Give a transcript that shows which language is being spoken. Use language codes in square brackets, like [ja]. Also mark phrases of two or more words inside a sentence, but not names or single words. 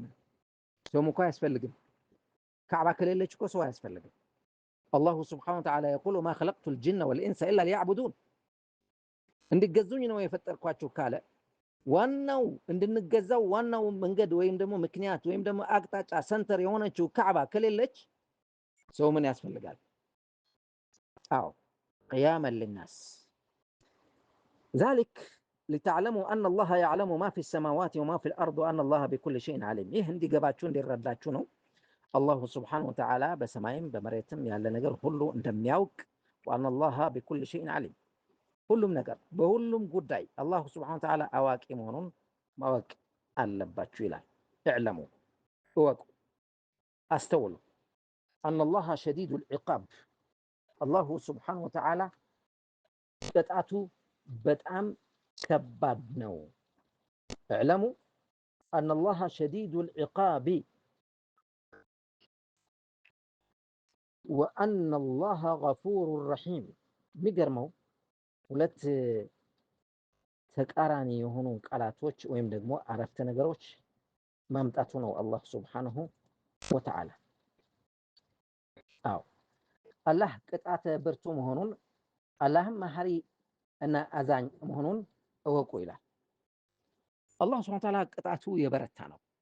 [am] ሰውም እኮ አያስፈልግም። ካዕባ ከሌለች እኮ ሰው አያስፈልግም። [ar] الله سبحانه وتعالى يقول ما خلقت الجن والإنس إلا ليعبدون። [am] እንዲገዙኝ ነው የፈጠርኳችሁ ካለ ዋናው እንድንገዛው ዋናው መንገድ ወይም ደግሞ ምክንያት ወይም ደግሞ አቅጣጫ ሰንተር የሆነችው ካዕባ ከሌለች ሰው ምን ያስፈልጋል? [ar] አዎ قياما للناس ذلك لتعلموا أن الله يعلم ما في السماوات وما في الأرض وأن الله بكل شيء عليم [am] ይህ እንዲገባችሁ እንዲረዳችሁ ነው [ar] الله سبحانه وتعالى [am] በሰማይም በመሬትም ያለ ነገር ሁሉ እንደሚያውቅ [ar] وأن الله بكل شيء عليم [am] ሁሉም ነገር በሁሉም ጉዳይ [ar] الله سبحانه وتعالى [am] አዋቂ መሆኑን ማወቅ አለባችሁ ይላል اعلموا እወቁ አስተውሉ [ar] أن الله شديد العقاب الله سبحانه وتعالى [am] ቅጣቱ በጣም ከባድ ነው [ar] اعلموا أن الله شديد العقاب وأن الله غفور رحيم [am] የሚገርመው ሁለት ተቃራኒ የሆኑ ቃላቶች ወይም ደግሞ አረፍተ ነገሮች ማምጣቱ ነው [ar] الله سبحانه وتعالى። [am] አዎ አላህ ቅጣተ ብርቱ መሆኑን አላህም መሐሪ እና አዛኝ መሆኑን እወቁ ይላል። [ar] الله سبحانه وتعالى [am] ቅጣቱ የበረታ ነው፣